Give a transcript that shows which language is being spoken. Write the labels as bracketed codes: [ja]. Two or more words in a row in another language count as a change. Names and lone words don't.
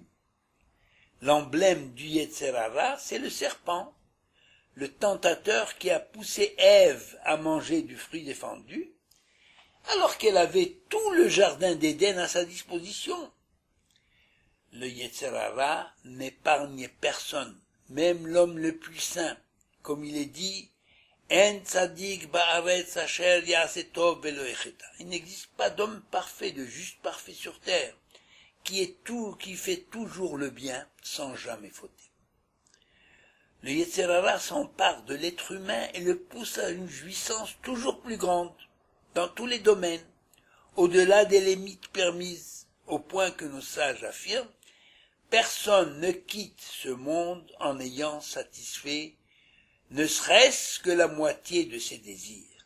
[fr] L'emblème du Yetzer Hara, c'est le serpent, le tentateur qui a poussé Ève à manger du fruit défendu, alors qu'elle avait tout le jardin d'Éden à sa disposition. Le Yetzer Hara n'épargne personne, même l'homme le plus saint, comme il est dit, [he] אין צדיק בארץ אשר יעשה טוב ולא יחטא. [fr] Il n'existe pas d'homme parfait, de juste parfait sur terre, qui fait toujours le bien sans jamais fauter. Le Yetzer Hara s'empare de l'être humain et le pousse à une jouissance toujours plus grande, dans tous les domaines, au-delà des limites permises, au point que nos sages affirment, personne ne quitte ce monde en ayant satisfait ne serait-ce que la moitié de ses désirs.